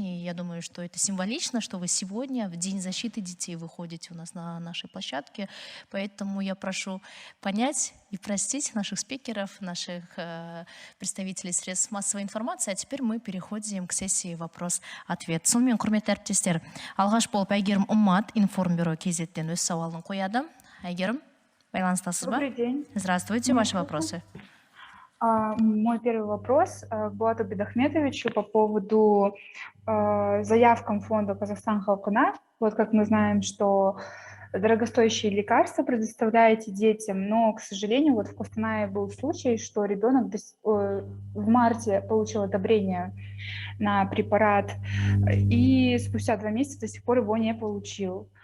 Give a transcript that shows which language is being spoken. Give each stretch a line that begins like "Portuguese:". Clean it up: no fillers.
Russian: И я думаю, что это символично, что вы сегодня, в День защиты детей, выходите у нас на нашей площадке. Поэтому я прошу понять и простить наших спикеров, наших представителей средств массовой информации. А теперь мы переходим к сессии вопрос-ответ.
Kazakh: Сонымен, құрметті әріптестер, алғаш болып Әйгерім Уммат, информбюро KZ-тен өз сауалын қояды. Әйгерім, байланыстасыз ба?
Russian: Добрый день. Здравствуйте, ваши вопросы. Мой первый вопрос к Булату Бидахметовичу по поводу заявкам фонда «Казахстан халқына». Вот как мы знаем, что дорогостоящие лекарства предоставляете детям, но, к сожалению, вот в Костанае был случай, что ребенок в марте получил одобрение на препарат, и спустя 2 месяца до сих пор его не получил.